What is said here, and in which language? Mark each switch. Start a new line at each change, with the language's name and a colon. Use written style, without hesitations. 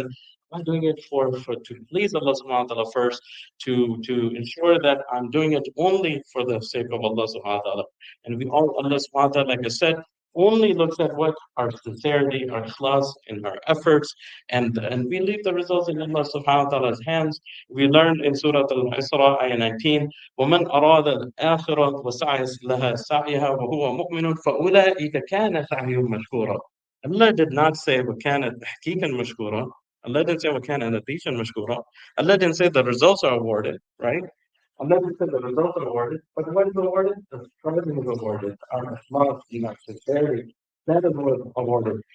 English: Am I doing it for to please Allah subhanahu wa ta'ala first, to ensure that I'm doing it only for the sake of Allah subhanahu wa ta'ala? And we all, Allah subhanahu wa ta'ala, like I said, only looks at what our sincerity, our ikhlas, and our efforts, and we leave the results in Allah subhanahu wa ta'ala's hands. We learned in Surah Al-Isra, ayah 19,
Arabic: وَمَنْ أَرَادَ الْآخِرَةَ وَسَعَيَ لَهَا سَعْيَهَا وَهُوَ مُؤْمِنٌ فَأُولَٰئِكَ كَانَ سَعْيُهُم مَشْكُورًا.
English: Allah did not say
Arabic: وَكَانَ تَحْقِيقًا مَشْكُورًا.
English: Allah didn't say
Arabic: وَكَانَ نَتِيجًا مَشْكُورًا.
English: Allah didn't say the results are awarded, right? Allah didn't say the results are awarded, but what is awarded? The striving is awarded. Our ikhlas and our sincerity, that is what is awarded.